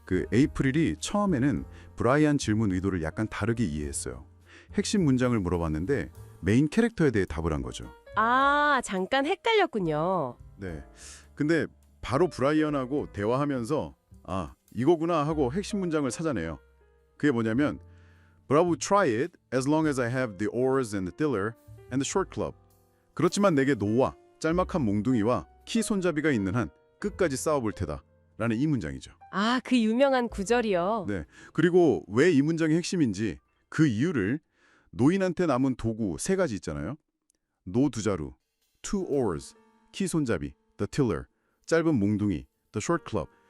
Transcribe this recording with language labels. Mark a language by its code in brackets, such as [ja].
[ko] 그 에이프릴이 처음에는 브라이언 질문 의도를 약간 다르게 이해했어요. 핵심 문장을 물어봤는데 메인 캐릭터에 대해 답을 한 거죠. 아, 잠깐 헷갈렸군요. 네. 근데 바로 브라이언하고 대화하면서 아, 이거구나 하고 핵심 문장을 찾아내요. 그게 뭐냐면 [en] But I will try it as long as I have the oars and the tiller and the short club. [ko] 그렇지만 내게 노와 짤막한 몽둥이와 키 손잡이가 있는 한 끝까지 싸워볼 테다. 라는 이 문장이죠. 아, 그 유명한 구절이요. 네. 그리고 왜 이 문장이 핵심인지 그 이유를 노인한테 남은 도구 세 가지 있잖아요. 노 두 자루, [en] two oars, [ko] 키 손잡이, [en] the tiller, [ko] 짧은 몽둥이, [en] the short club.